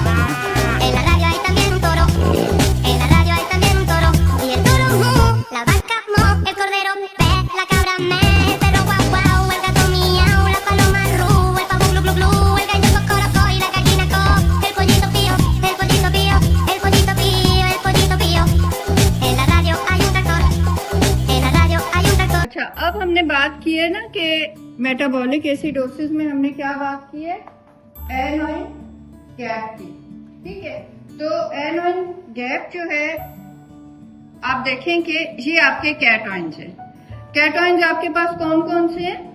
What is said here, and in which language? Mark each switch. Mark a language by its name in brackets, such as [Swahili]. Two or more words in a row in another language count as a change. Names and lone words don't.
[Spanish] En la radio hay también un toro, en la radio hay también un toro, y el toro mu, la vaca mo, el cordero pe, la cabra me, el perro guau guau, el gato miau, la paloma ru, el pavo glu glu glu, el gallo cocorocó y la gallina co, el pollito pío, el pollito pío, el pollito pío, el pollito pío. En la radio hay un tractor, en la radio hay un tractor. [Hindi] अच्छा, अब हमने बात की है ना कि [English] metabolic acidosis [Hindi] में हमने क्या बात की है, [English] anion gap [Hindi] की। ठीक है, तो [English] anion gap [Hindi] जो है आप देखें कि ये आपके कैटायंस हैं। कैटायंस आपके पास कौन कौन से हैं?